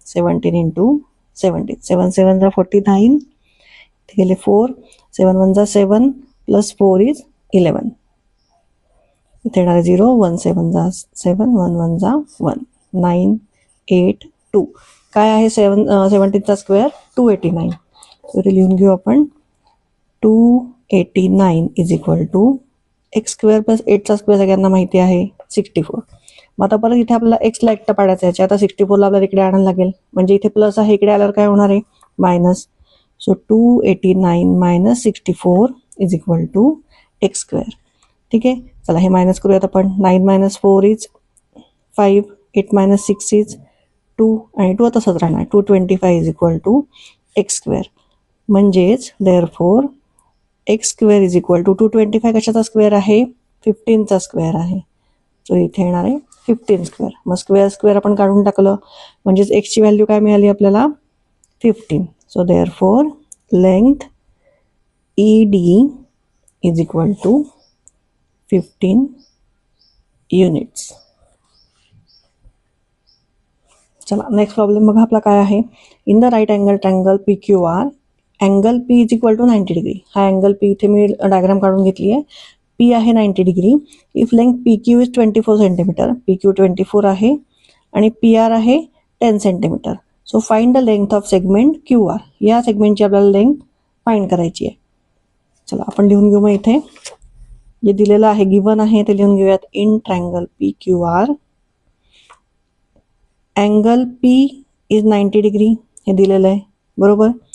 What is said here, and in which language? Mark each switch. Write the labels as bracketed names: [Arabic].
[Marathi] 17 into 17, 7 7 जा 49, इथे गेले 4, 7 1 जा 7 प्लस 4 इज 11, इथे येणार आहे 0, 1 7 जा 7, 1 1 जा 1, 9 8 2, काय आहे 17चा स्क्वेअर 289, इथे लिहून घेऊ आपण 289 [English] is equal to x square plus [Marathi] 8चा square सगळ्यांना माहिती आहे 64. मग आता परत इथे आपल्याला एक्सला एकटा पाडायचं आहे, आता 64ला आपल्याला इकडे आणायला लागेल, म्हणजे इथे प्लस आहे, इकडे आल्यावर काय होणार आहे minus. [English] So 289 minus 64 is equal to x square. [Marathi] ठीक आहे, चला हे मायनस करूयात आपण. 9 मायनस 4 इज 5, 8 मायनस 6 इज 2 आणि 2 तसंच राहणार. [English] 225 is equal to x square. [Marathi] म्हणजेच [English] therefore x square is equal to 225 [Marathi] कशाचा स्क्वेअर आहे 15चा स्क्वेअर आहे. सो इथे येणार आहे 15 स्क्वेअर. मग स्क्वेअर स्क्वेअर आपण काढून टाकलं म्हणजेच एक्सची व्हॅल्यू काय मिळाली आपल्याला 15. [English] So therefore length E D is equal to 15 units. [Marathi] चला नेक्स्ट प्रॉब्लेम बघा आपला काय आहे. [English] In the right angle triangle P Q R angle P is equal to 90 degree. [Marathi] हा अँगल पी इथे मी डायग्राम काढून घेतली आहे. पी आहे 90 degree. [English] if length P Q is 24 centimetre, [Marathi] P Q 24 आहे आणि पी आर आहे [English] 10 centimetre. So find the length of segment Q R. [Marathi] या सेगमेंटची आपल्याला लेंथ फाइंड करायची आहे. चला आपण लिहून घेऊ. मग इथे जे दिलेलं आहे गिवन आहे ते लिहून घेऊयात. [English] in triangle P Q R angle P is 90 degree [Marathi] हे दिलेलं आहे बरोबर.